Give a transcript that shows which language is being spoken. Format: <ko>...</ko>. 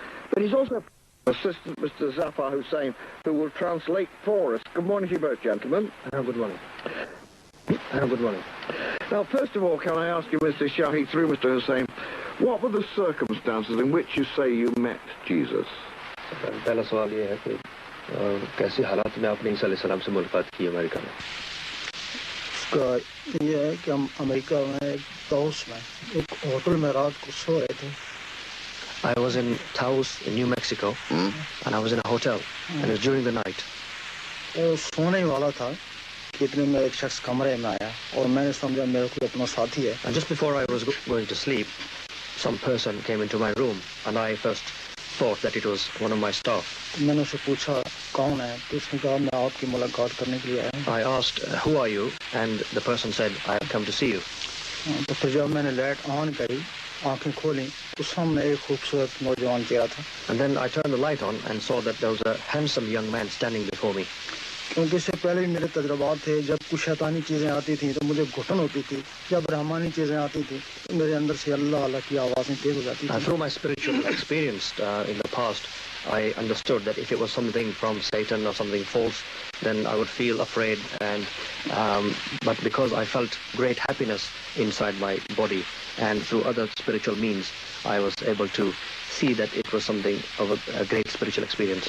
<en>But he's also Assistant Mr. Zafar Hussain, who will translate for us. Good morning to you both, gentlemen. Good morning. Good morning. Now, first of all, can I ask you, Mr. Shahi, through Mr. Hussain, what were the circumstances in which you say you met Jesus?</en> <hi>पहला सवाल ये है कि कैसे हालात में आपने ईसा अलैहिस्सलाम से मुलाकात की अमेरिका में? उसका ये है कि हम अमेरिका में एक ताउस में एक होटल में रात को सो रहे थे.</hi> <en>I was in Taos in New Mexico and I was in a hotel and it was during the night.</en> <hi>वो सोने वाला था कि इतने में एक शख्स कमरे में आया और मैंने समझा मेरा कोई अपना साथी है.</hi> <en>And just before I was going to sleep, some person came into my room and I first thought that it was one of my staff.</en> <hi>मैंने उससे पूछा कौन है तो उसने कहा मैं आपकी मुलाकात करने के लिए आया हूं.</hi> <en>I asked who are you and the person said I have come to see you.</en> <hi>तो फिर जब मैंने लाइट ऑन करी आंखें खोली तो सामने एक खूबसूरत नौजवान चेहरा था.</hi> <en>And then I turned the light on and saw that there was a handsome young man standing before me.</en> <hi>क्योंकि इससे पहले भी मेरे तजुर्बात थे जब कुछ शैतानी चीज़ें आती थी तो मुझे घुटन होती थी. जब रहमानी चीज़ें आती थी तो मेरे अंदर से अल्लाह अल्लाह की आवाज़ें तेज हो जाती थी.</hi> <en>Through my spiritual experience in the past, I understood that if it was something from Satan or something false, then I would feel afraid. And but because I felt great happiness inside my body, and through other spiritual means, I was able to see that it was something of a great spiritual experience.</en>